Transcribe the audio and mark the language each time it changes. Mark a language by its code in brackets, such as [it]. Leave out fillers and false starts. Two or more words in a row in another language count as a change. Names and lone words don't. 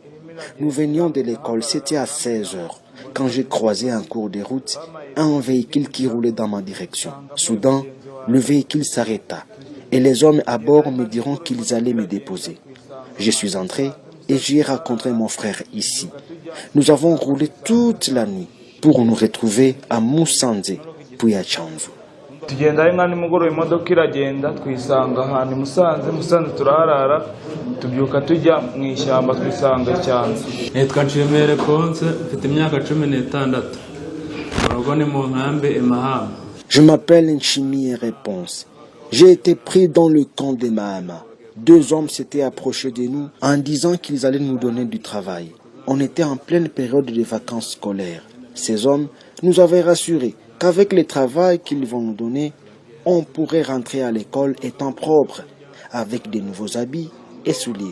[fr] Nous venions de l'école, c'était à 16 h, quand j'ai croisé en cours de route un véhicule qui roulait dans ma direction. Soudain, le véhicule s'arrêta et les hommes à bord me diront qu'ils allaient me déposer. Je suis entré et j'y ai rencontré mon frère ici. Nous avons roulé toute la nuit pour nous retrouver à Musanze, puis à Chanzu. [rw] tugenda inka nimugoroba imodoka iragenda twisanga ahantu Musanze turaharara tubyuka tujya mu ishyamba twisanga cyane. Nitwa Nshimere Konse, mfite imyaka 16. Urugo ni mu nkambi Imahamba. [fr] Je m'appelle Nshimire Ponce. J'ai été pris dans le camp de Mahama. 2 hommes s'étaient approchés de nous en disant qu'ils allaient nous donner du travail. On était en pleine période de vacances scolaires. Ces hommes nous avaient rassurés qu'avec le travail qu'ils vont nous donner, on pourrait rentrer à l'école étant propre, avec de nouveaux habits et souliers.